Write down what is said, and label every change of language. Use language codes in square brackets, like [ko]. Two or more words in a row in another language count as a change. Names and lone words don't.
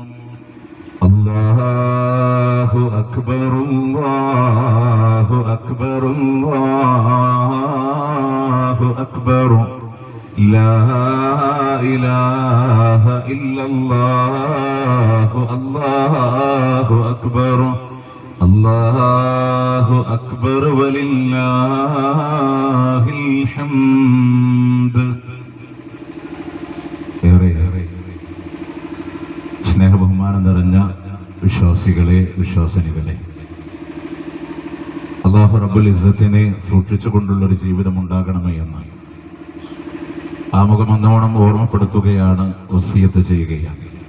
[ar] الله أكبر الله أكبر الله أكبر، لا إله إلا الله. الله أكبر الله أكبر ولله الحمد. [ml] സ്നേഹബഹുമാനം നിറഞ്ഞ വിശ്വാസികളെ, വിശ്വാസിനികളെ, അല്ലാഹു റബ്ബുൽ ഇസ്സത്തിനെ സൂക്ഷിച്ചുകൊണ്ടുള്ളൊരു ജീവിതം ഉണ്ടാകണമേ എന്ന് ആമുഖം ഒന്നോണം ഓർമ്മപ്പെടുത്തുകയാണ്, വസിയത്ത് ചെയ്യുകയാണ്.